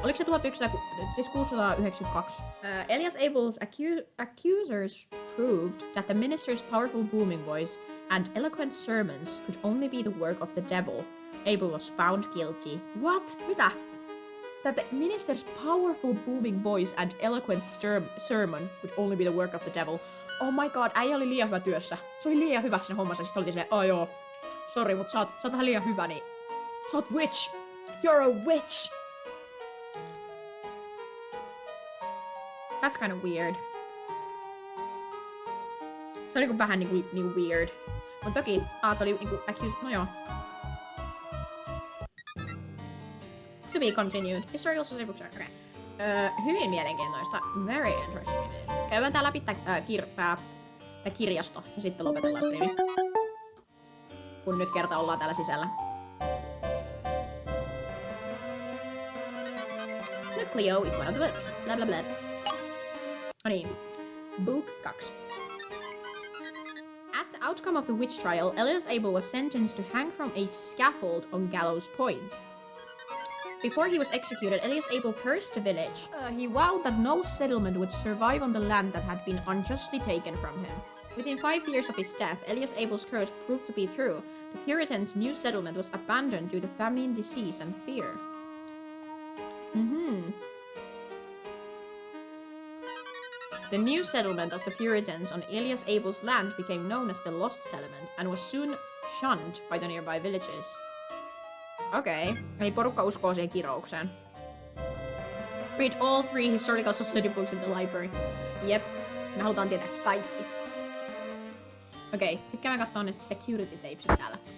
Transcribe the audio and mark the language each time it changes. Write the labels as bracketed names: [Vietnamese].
[Finnish] Oliko se [English] 1692? Elias Abel's accusers proved that the minister's powerful booming voice and eloquent sermons could only be the work of the devil. Abel was found guilty. What? [Finnish] Mitä? [English] That the minister's powerful booming voice and eloquent sermon would only be the work of the devil. Oh my god, [Finnish] äijä oli liian hyvä työssä. Se oli liian hyvä siinä hommassa. Sitten oltiin silleen, joo. Sori, mut sä oot vähän liian hyvä, niin... Sä oot witch! [English] You're a witch! That's kind of weird. [Finnish] Se on niinku vähän niinku weird. Mut toki, se oli niinku accused, no joo. [English] To be continued. Historical society books are okay. [Finnish] Hyvin mielenkiintoista. [English] Very interesting. [Finnish] Käydään tää läpi tää kirjasto ja sitten lopetellaan striimi. Kun nyt kerta ollaan täällä sisällä. [English] Look, Leo, it's one of the books. Blah blah blah. [Finnish] No niin. [English] Book 2. At the outcome of the witch trial, Elias Abel was sentenced to hang from a scaffold on Gallows Point. Before he was executed, Elias Abel cursed the village. He vowed that no settlement would survive on the land that had been unjustly taken from him. Within 5 years of his death, Elias Abel's curse proved to be true. The Puritans' new settlement was abandoned due to famine, disease, and fear. The new settlement of the Puritans on Elias Abel's land became known as the Lost Settlement and was soon shunned by the nearby villages. [Finnish] Okei, eli porukka uskoo siihen kiroukseen. [English] Read all 3 historical society books in the library. [Finnish] Jep, me halutaan tietää kaikki. Okei, sit käydään kattoo ne security tapesit täällä.